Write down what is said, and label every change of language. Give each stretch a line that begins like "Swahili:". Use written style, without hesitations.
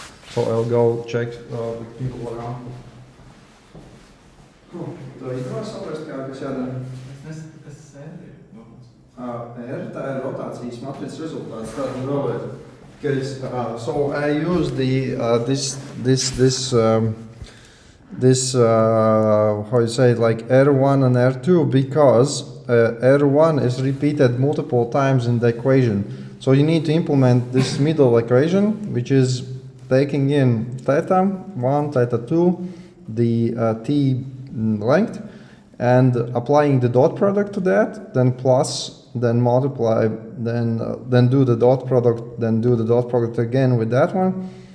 English: So I'll go check the people around.
Latvian: Tu īstenībā saprast, kas jādara? Es nezinu, kas tas ir. R, tā ir rotācijas matricas rezultāts. Tātad vēlreiz.
English: So I use the how you say it, like R1 and R2 because R1 is repeated multiple times in the equation. So you need to implement this middle equation, which is taking in theta 1, theta 2, the t length, and applying the dot product to that, then plus, then multiply, then do the dot product, then do the dot product again with that one.